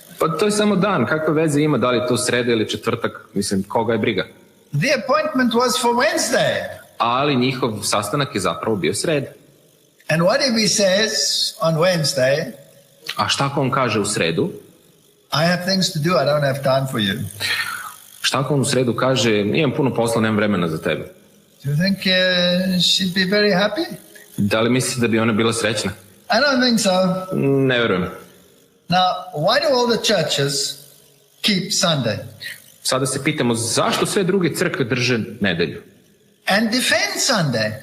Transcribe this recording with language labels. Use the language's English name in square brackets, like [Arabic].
[Serbian] Pa to je samo dan, kakve veze ima da li je to sreda ili četvrtak, mislim, koga je briga. [English] The appointment was for Wednesday. [Serbian] Ali njihov sastanak je zapravo bio sreda. [English] And what if he says on Wednesday, [Serbian] A šta ako on kaže u sredu? [English] I have things to do, I don't have time for you. [Serbian] Šta ako on u sredu kaže, imam puno posla, nemam vremena za tebe? [English] Do you think she'd be very happy? [Serbian] Da li mislite da bi ona bila srećna? [English] I don't think so. [Serbian] Ne vjerujem. [English] Now, why do all the churches keep Sunday? [Serbian] Sada se pitamo zašto sve druge crkve drže nedjelju? [English] And defend Sunday?